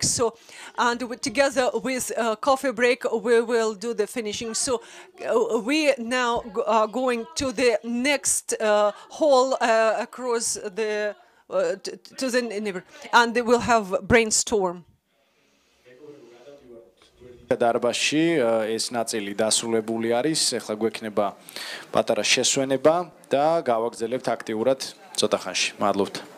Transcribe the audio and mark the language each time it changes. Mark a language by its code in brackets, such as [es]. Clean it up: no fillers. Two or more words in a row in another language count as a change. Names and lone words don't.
[en] So, and together with coffee break, we will do the finishing. So, we now are going to the next hall across the to the neighbor, and they will have brainstorm. [ka] დარბაზში ეს ნაწილი დასრულებული არის. ეხლა გვექნება პატარა შესვენება და გავაგრძელებთ აქტიურად ცოტა ხანში. მადლობთ.